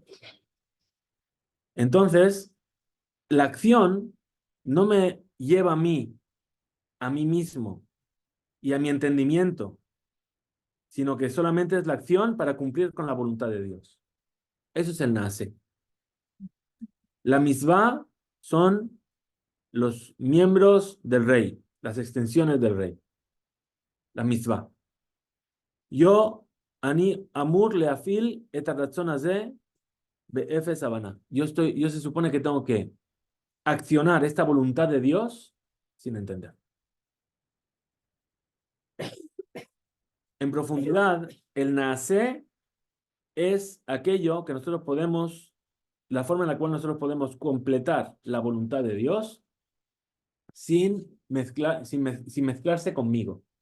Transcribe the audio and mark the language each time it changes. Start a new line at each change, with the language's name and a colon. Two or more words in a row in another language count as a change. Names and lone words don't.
Spanish: Entonces, la acción no me lleva a mí mismo y a mi entendimiento, sino que solamente es la acción para cumplir con la voluntad de Dios. Eso es el nace. La misvá son los miembros del rey, las extensiones del rey. La misvá.
Hebrew: Yo, אני אמור להפעיל את הרצון הזה באפס הבנה.
Spanish: Yo se supone que tengo que accionar esta voluntad de Dios sin entender. En profundidad, el naasé es aquello que nosotros podemos, la forma en la cual nosotros podemos completar la voluntad de Dios sin mezclarse conmigo.